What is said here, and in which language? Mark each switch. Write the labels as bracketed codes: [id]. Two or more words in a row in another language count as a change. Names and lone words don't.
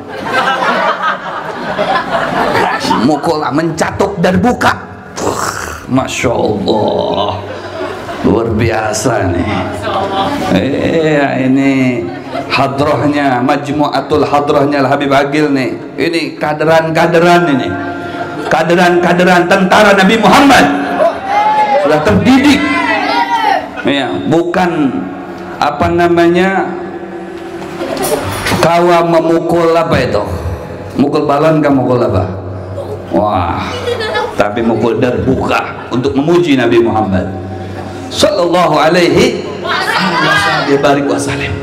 [bjn] Mukul mencatuk darbuka. [ar] Masya Allah, [bjn] luar biasa nih. Ini hadrohnya, majmu'atul hadrohnya Habib Agil nih. Ini kaderan-kaderan ini, kaderan-kaderan tentara Nabi Muhammad, sudah terdidik. Ya, bukan apa namanya kawa memukul apa itu, mukul balon kan mukul apa? Wah, tapi mukul darbuka untuk memuji Nabi Muhammad [ar] sallallahu alaihi wasallam.